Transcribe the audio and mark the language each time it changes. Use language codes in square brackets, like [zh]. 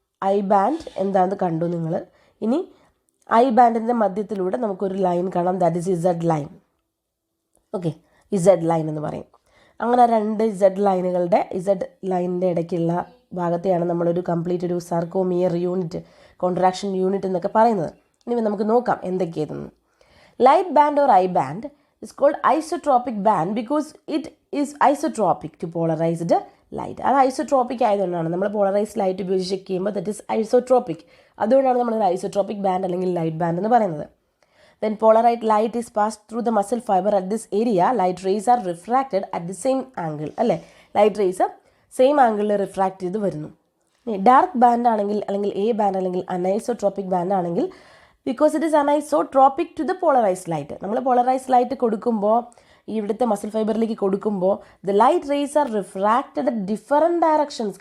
[ml] I band എന്താണെന്ന് കണ്ടു നിങ്ങൾ. ഇനി ഐ ബാൻഡിൻ്റെ മധ്യത്തിലൂടെ നമുക്കൊരു ലൈൻ കാണാം, [en] That is Z line. [ml] Okay, Z line എന്ന് പറയും. അങ്ങനെ രണ്ട് ഇസഡ് ലൈനിൻ്റെ ഇടയ്ക്കുള്ള ഭാഗത്തെയാണ് നമ്മളൊരു കംപ്ലീറ്റ് ഒരു സാർക്കോമിയർ യൂണിറ്റ്, കോൺട്രാക്ഷൻ യൂണിറ്റ് എന്നൊക്കെ പറയുന്നത്. ഇനി നമുക്ക് നോക്കാം എന്തൊക്കെയായിരുന്നു. [en] Light band or I band is called isotropic band because it is isotropic to polarized light. [ml] അത് ഐസോട്രോപ്പിക് ആയതുകൊണ്ടാണ് നമ്മൾ പോളറൈസ്ഡ് ലൈറ്റ് ഉപയോഗിച്ച് ചെക്ക് ചെയ്യുമ്പോൾ [en] That is isotropic. [ml] അതുകൊണ്ടാണ് നമ്മൾ ഐസോട്രോപ്പിക് ബാൻഡ് അല്ലെങ്കിൽ ലൈറ്റ് ബാൻഡ് എന്ന് പറയുന്നത്. [en] When polarized light is passed through the muscle fiber at this area, light rays are refracted at the same angle. [ml] അല്ലേ, ലൈറ്റ് റേസ് സെയിം ആംഗിളിൽ refract ചെയ്ത് വരുന്നു. Dark band ആണെങ്കിൽ അല്ലെങ്കിൽ എ ബാൻഡ് അല്ലെങ്കിൽ അനൈസോട്രോപ്പിക് ബാൻഡ് ആണെങ്കിൽ [en] Because it is anisotropic to the polarized light. [ml] നമ്മൾ polarised light കൊടുക്കുമ്പോൾ ഇവിടുത്തെ മസിൽ ഫൈബറിലേക്ക് കൊടുക്കുമ്പോൾ [en] The light rays are refracted at different directions.